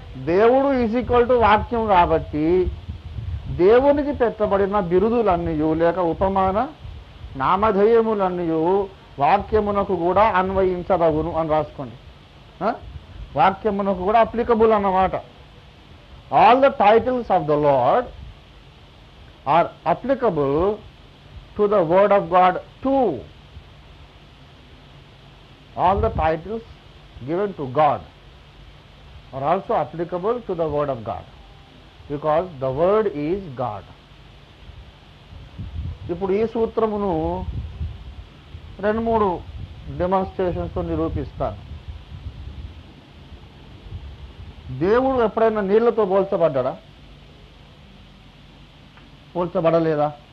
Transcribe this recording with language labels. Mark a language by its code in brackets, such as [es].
[te] దేవుడు is equal to వాక్యం కాబట్టి దేవునికి పెట్టబడిన బిరుదులన్నయు లేక ఉపమాన నామధేయములన్నయు వాక్యమునకు కూడా అన్వయించదగును అని రాసుకోండి. వాక్యమునకు కూడా అప్లికబుల్ అన్నమాట. [en] All the titles of the Lord are applicable to the word of God too. All the titles given to God are also applicable to the word of God because the word is God. [te] ఇప్పుడు ఈ సూత్రమును 2-3 డెమాన్స్ట్రేషన్స్తో నిరూపిస్తాను. దేవుడు ఎప్పుడైనా నీళ్లతో పోల్చబడ్డా? పోల్చబడలేదా?